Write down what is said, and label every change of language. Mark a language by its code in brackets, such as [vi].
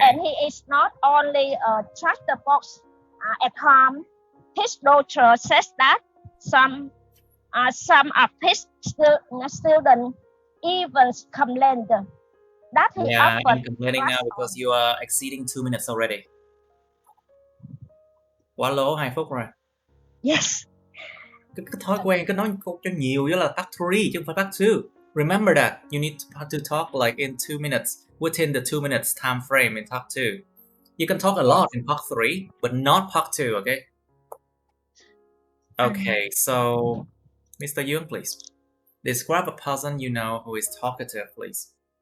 [en] And he is not only a chatterbox at home. His daughter says that some of his students even complained that he Yeah, often I'm complaining now because you are exceeding 2 minutes already. [vi] Quá lố 2 phút rồi. [en] Yes. [vi] Cái thói quen cứ nói cho nhiều đó là part 3 chứ không phải part 2. [en] Remember that you need to talk like in 2 minutes, within the 2 minutes time frame in part 2. You can talk a lot in part 3, but not part 2, okay? Okay, so Mr. Yoon, please. Describe a person you know who is talkative, please.